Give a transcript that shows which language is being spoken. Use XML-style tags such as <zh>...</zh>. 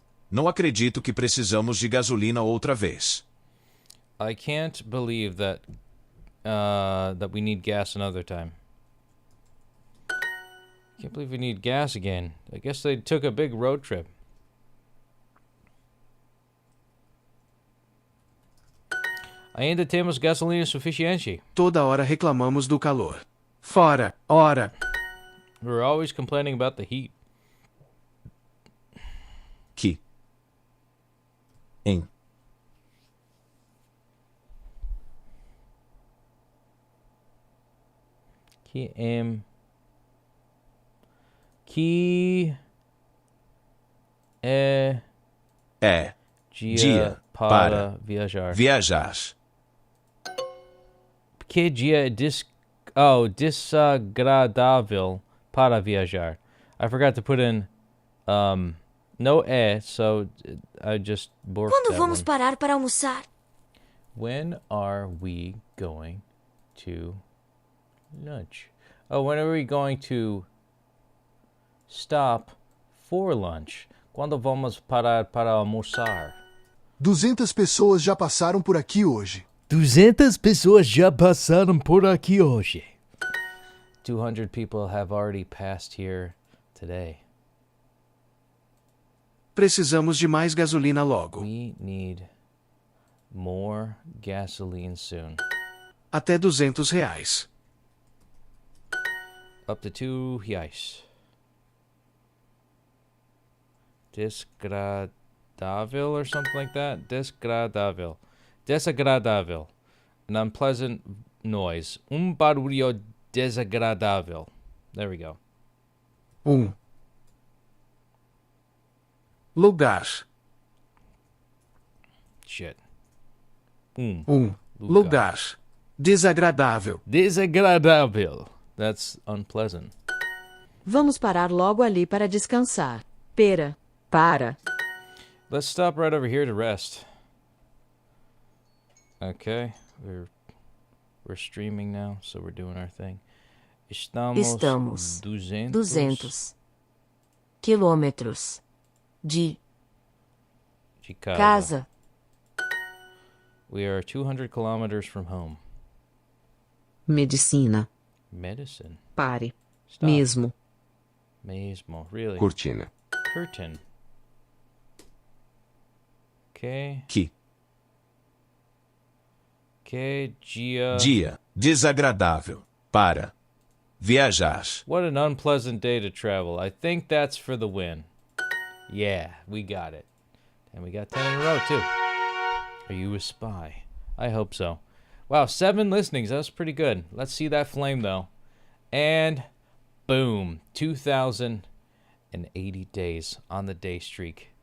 <pt>Não acredito que precisamos de gasolina outra vez.</pt> <en>I can't believe that that we need gas another time. Can't believe we need gas again. I guess they took a big road trip.</en> <pt>Ainda temos gasolina suficiente. Toda hora reclamamos do calor. Fora, ora.</pt> <en>We're always complaining about the heat.</en> <pt>Que? Em. Que é dia para viajar. Viajar. Que dia desagradável para viajar.</pt> <en>I forgot to put in no so I just borked</en> <pt>Quando</pt> <en>that</en> <pt>vamos</pt> <en>one.</en> <pt>parar para almoçar?</pt> <en>When are we going to lunch? Oh, when are we going to stop for lunch?</en> <pt>Quando vamos parar para almoçar? 200 pessoas já passaram por aqui hoje. 200 pessoas já passaram por aqui hoje.</pt> <en>200 people have already passed here today.</en> <pt>Precisamos de mais gasolina logo.</pt> <en>We need more gasoline soon.</en> <pt>Até R$ 200.</pt> <en>Up to 2 reais.</en> <pt>Desagradável</pt> <en>or something like that? Desagradável.</en> <pt>Desagradável.</pt> <en>An unpleasant noise.</en> <pt>Barulho desagradável.</pt> <en>There we go.</en> <pt>Lugar.</pt> <en>Shit.</en> <pt>Lugar. Desagradável. Desagradável.</pt> <en>That's unpleasant.</en> <pt>Vamos parar logo ali para descansar. Pera. Para.</pt> <en>Let's stop right over here to rest. Okay, we're streaming now, so we're doing our thing.</en> <pt>Estamos 200 quilômetros de casa.</pt> <en>We are 200 kilometers from home.</en> <pt>Medicina.</pt> <en>Medicine.</en> <pt>Pare.</pt> <en>Stop.</en> <pt>Mesmo. Mesmo.</pt> <en>Really?</en> <pt>Cortina.</pt> <en>Curtain. Okay.</en> <pt>Que Dia desagradável para viajar.</pt> <en>What an unpleasant day to travel. I think that's for the win. Yeah, we got it. And we got 10 in a row, too. Are you a spy? I hope so. Wow, 7 listenings. That's pretty good. Let's see that flame, though. And boom, 2,080 days on the day streak.</en>